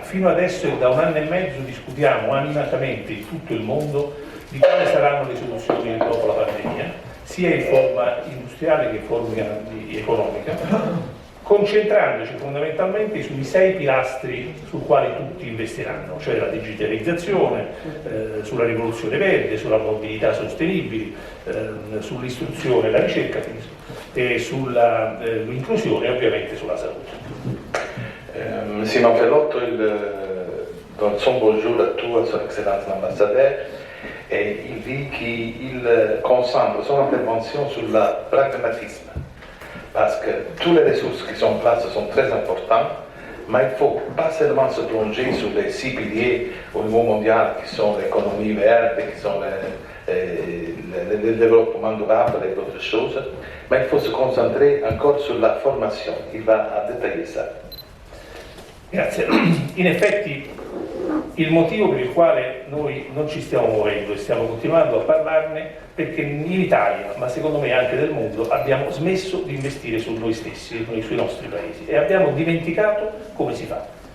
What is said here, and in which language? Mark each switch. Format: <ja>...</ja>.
<it>Fino adesso da 1 anno e mezzo discutiamo animatamente in tutto il mondo di quali saranno le soluzioni dopo la pandemia, sia in forma industriale che in forma economica, concentrandoci fondamentalmente sui 6 pilastri sul quali tutti investiranno, cioè la digitalizzazione, sulla rivoluzione verde, sulla mobilità sostenibile, sull'istruzione e la ricerca e sull'inclusione e ovviamente sulla salute.</it> <fr>Monsieur Manfellotto, donne son bonjour à tout, à son excellence l'ambassadeur, et il dit qu'il concentre son intervention sur le pragmatisme, parce que toutes les ressources qui sont en place sont très importantes, mais il ne faut pas seulement se plonger sur les 6 piliers au niveau mondial qui sont l'économie verte, qui sont le développement durable et d'autres choses, mais il faut se concentrer encore sur la formation. Il va détailler ça.</fr> <it>Grazie. In effetti il motivo per il quale noi non ci stiamo muovendo e stiamo continuando a parlarne perché in Italia, ma secondo me anche nel mondo, abbiamo smesso di investire su noi stessi, sui nostri paesi e abbiamo dimenticato come si fa.</it>